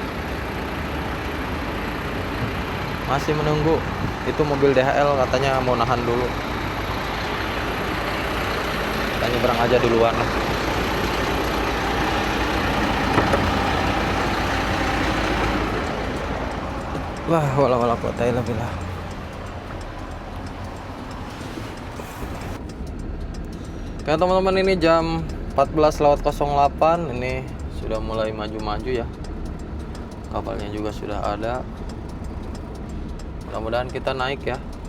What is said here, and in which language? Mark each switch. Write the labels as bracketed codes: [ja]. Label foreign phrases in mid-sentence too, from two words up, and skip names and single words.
[id] Masih menunggu. Itu mobil DHL katanya mau nahan dulu. Kita nyebrang aja duluan lah. Wah, [ar] ولا قوة إلا بالله. [id] Oke teman-teman, ini jam 14.08. Ini sudah mulai maju-maju ya. Kapalnya juga sudah ada. Mudah-mudahan kita naik ya.